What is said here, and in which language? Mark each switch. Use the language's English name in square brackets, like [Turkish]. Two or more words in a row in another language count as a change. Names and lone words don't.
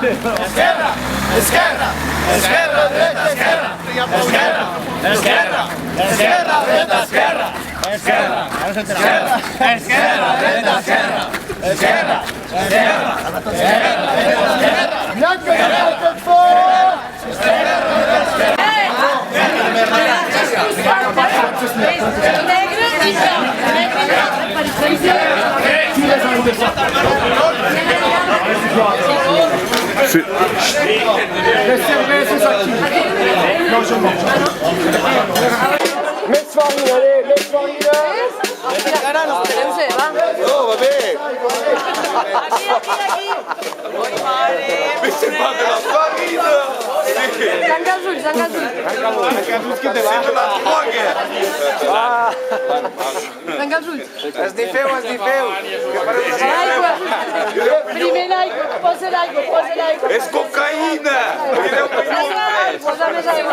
[Catalan] Esquerra, esquerra. Esquerra, dreta, esquerra. Esquerra, esquerra. Esquerra, dreta, esquerra. Esquerra, esquerra. Esquerra, dreta, esquerra. Esquerra, esquerra. Esquerra, dreta, esquerra. Blanco i nero per fort! Les cervezes aqui. [French] Non, je mange. [Catalan] Més farina, allez, més farina. Oh, va bé. [French] Mais c'est pas de la farine. [Catalan] Tanca els ulls, tanca els ulls. [French] C'est de la drogue. [Catalan] Tanca els ulls. Esnifeu. L'aigua. Primer l'aigua, posa l'aigua, posa l'aigua. És cocaïna. Posa més aigua.